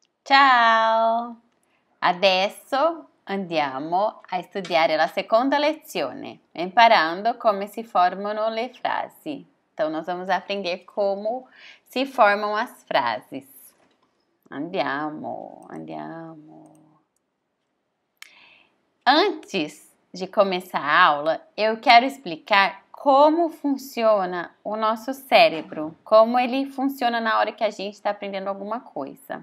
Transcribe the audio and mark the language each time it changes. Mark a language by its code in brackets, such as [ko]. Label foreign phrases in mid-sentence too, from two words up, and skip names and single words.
[it] Ciao! Adesso andiamo a studiare la seconda lezione, imparando come [pt] se formam [it] le frasi. [pt] Então, nós vamos aprender como se formam as frases. [it] Andiamo. [pt] Antes de começar a aula, eu quero explicar como funciona o nosso cérebro, como ele funciona na hora que a gente está aprendendo alguma coisa.